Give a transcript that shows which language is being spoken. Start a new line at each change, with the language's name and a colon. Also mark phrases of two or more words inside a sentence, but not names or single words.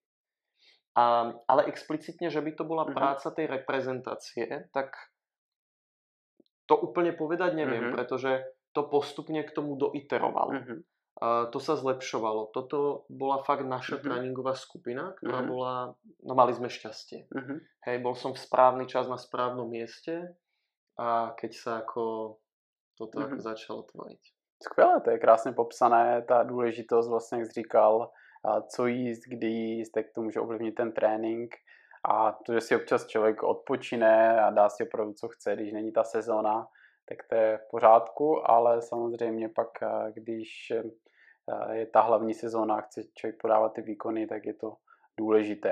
Slovak: Ale explicitne, že by to bola práca tej reprezentácie, tak to úplne povedať neviem, pretože to postupne k tomu doiterovalo. To sa zlepšovalo. Toto bola fakt naša tréningová skupina, ktorá bola, no mali sme šťastie. Hej, bol som v správny čas na správnom mieste a keď sa ako toto jako začalo tvoriť.
Czech: Skvěle, to je krásně popsané, ta důležitost vlastně, jak jsi říkal, co jíst, kdy jíst, jak to může ovlivnit ten trénink a to, že si občas člověk odpočine a dá si opravdu, co chce, když není ta sezóna, tak to je v pořádku, ale samozřejmě pak, když je ta hlavní sezóna a chce člověk podávat ty výkony, tak je to důležité.